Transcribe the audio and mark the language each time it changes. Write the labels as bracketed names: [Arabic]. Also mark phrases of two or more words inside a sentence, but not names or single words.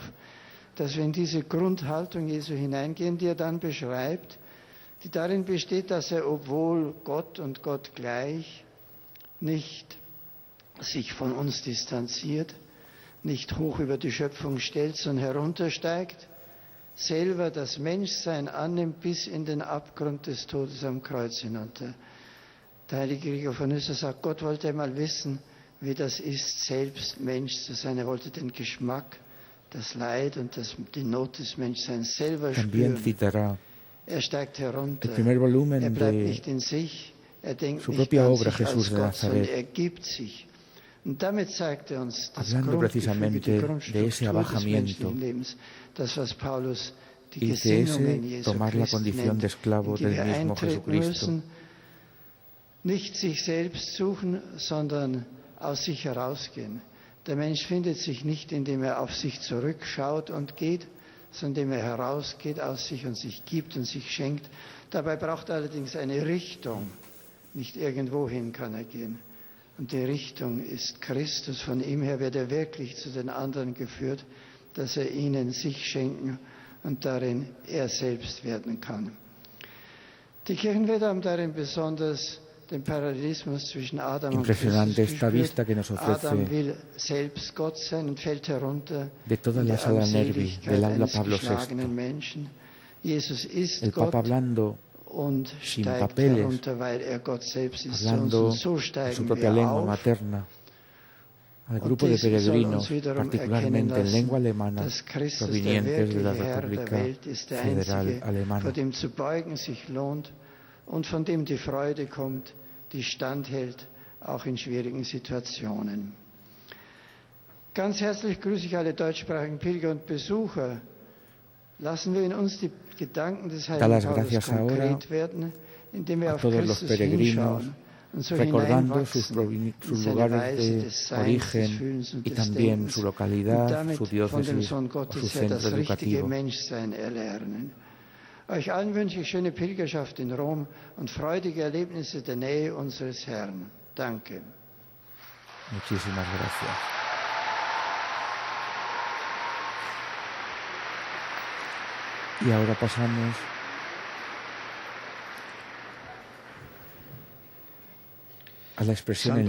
[German] Dass wir in diese Grundhaltung Jesu hineingehen, die er dann beschreibt, die darin besteht, dass er, obwohl Gott und Gott gleich, nicht sich von uns distanziert, nicht hoch über die Schöpfung stellt, sondern heruntersteigt, selber das Menschsein annimmt bis in den Abgrund des Todes am Kreuz hinunter. Der heilige Gregor von Nyssa sagt, Gott wollte einmal wissen, wie das ist, selbst Mensch zu sein. Er wollte den Geschmack, das Leid und die Not des Menschseins selber [Spanish] También [German] spüren. [Spanish] citará [German] Er steigt herunter. [Spanish] el primer volumen [German] Er bleibt [Spanish] de [German] nicht in sich. Er denkt [Spanish] su [German] nicht [Spanish] propia [German] an [Spanish] obra, [German] sich als [Spanish] Jesús de [German] Gott, sondern [Spanish] Nazaret. [German] er gibt sich. Und damit zeigt er uns das [Spanish] Hablando [German] Grundgefüge, [Spanish] precisamente [German] die [Spanish] de ese [German] Grundstruktur des [Spanish] abajamiento, [German] menschlichen Lebens. Das, was Paulus die [Spanish] y que [German] Gesinnungen [Spanish] ese [German] Jesu [Spanish] tomar la [German] Christi [Spanish] condición [German] nennt, [Spanish] de esclavo [German] in die [Spanish] del [German] wir [Spanish] mismo [German] eintreten [Spanish] Jesucristo. [German] müssen, nicht sich selbst suchen, sondern aus sich herausgehen. Der Mensch findet sich nicht, indem er auf sich zurückschaut und geht, sondern indem er herausgeht aus sich und sich gibt und sich schenkt. Dabei braucht er allerdings eine Richtung. Nicht irgendwohin kann er gehen. Und die Richtung ist Christus. Von ihm her wird er wirklich zu den anderen geführt, dass er ihnen sich schenken und darin er selbst werden kann. Die Kirchenväter haben darin besonders den Parallelismus zwischen Adam und Christus [Spanish] Impresionante esta [German] gespürt. [Spanish] vista que nos [German] Adam [Spanish] ofrece [German] will selbst Gott sein und fällt herunter [Spanish] de toda [German] in [Spanish] la [German] die [Spanish] sala nervi [German] Armseligkeit [Spanish] del aula [German] eines [Spanish] Pablo [German] geschlagenen [Spanish] VI. [German] Menschen. Jesus ist [Spanish] El [German] Gott [Spanish] Papa hablando [German] und [Spanish] sin [German] steigt [Spanish] papeles, [German] herunter, weil er Gott selbst ist zu uns. [Spanish] hablando [German] Und so [Spanish] en su [German] steigen [Spanish] propia [German] wir [Spanish] lengua [German] auf. [Spanish] materna, al [German] Und [Spanish] grupo de [German] dies soll uns [Spanish] peregrinos, [German] wiederum erkennen [Spanish] particularmente en [German] lassen, [Spanish] lengua alemana, [German] dass Christus der [Spanish] provenientes de la [German] wirkliche Herr der [Spanish] República [German] Welt ist, der [Spanish] Federal [German] Einzige, [Spanish] Alemana. [German] vor dem zu beugen sich lohnt und von dem die Freude kommt, die standhält, auch in schwierigen Situationen. Ganz herzlich grüße ich alle deutschsprachigen Pilger und Besucher. Lassen wir in uns die Gedanken des [Spanish] Da [German] heiligen [Spanish] las [German] Paulus [Spanish] gracias ahora [German] konkret werden, indem wir [Spanish] a [German] auf [Spanish] todos los [German] Christus [Spanish] peregrinos, [German] hinschauen und so [Spanish] recordando sus [German] hineinwachsen [Spanish] sus [German] in seine [Spanish] lugares [German] Weise [Spanish] de [German] des Seins, des [Spanish] origen [German] Fühlens und [Spanish] y [German] des [Spanish] también [German] Denkens [Spanish] su [German] und [Spanish] localidad, [German] damit [Spanish] su [German] von dem [Spanish] diócesis [German] Sohn [Spanish] o su [German] Gottes her das [Spanish] centro [German] richtige [Spanish] educativo. [German] Menschsein erlernen. Euch allen wünsche ich schöne Pilgerschaft in Rom und freudige Erlebnisse der Nähe unseres Herrn. Danke. [Spanish] Muchísimas gracias. Y ahora pasamos a la expresión en